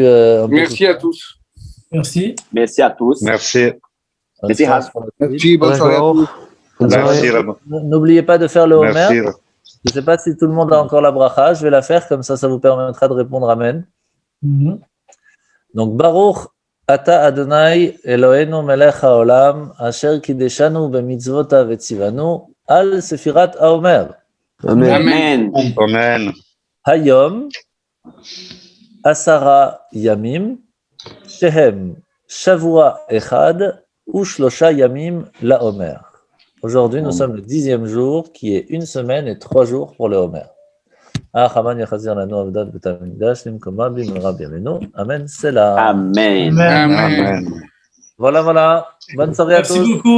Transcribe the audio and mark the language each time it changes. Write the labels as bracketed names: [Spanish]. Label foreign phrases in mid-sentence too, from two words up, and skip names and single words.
[French] Merci à tous. Merci. Merci à tous. Merci. Merci, Merci, bonne soirée à tous. Merci. N'oubliez pas de faire le Homer. Merci. Je ne sais pas si tout le monde a encore la bracha. Je vais la faire, comme ça vous permettra de répondre Amen. Donc, [Hebrew] ברוך אתה אדוני אלוהינו מלך העולם אשר קידשנו במצוותיו וציוונו על ספירת העומר. [French] Amen. Amen. [Hebrew] היום עשרה ימים שהם שבוע אחד ושלושה ימים לעומר. [French] Aujourd'hui, nous sommes le 10e jour, qui est 1 semaine et 3 jours pour le Homer. Amen. C'est là. Amen. Amen. Voilà. Bonne soirée à tous. Merci beaucoup.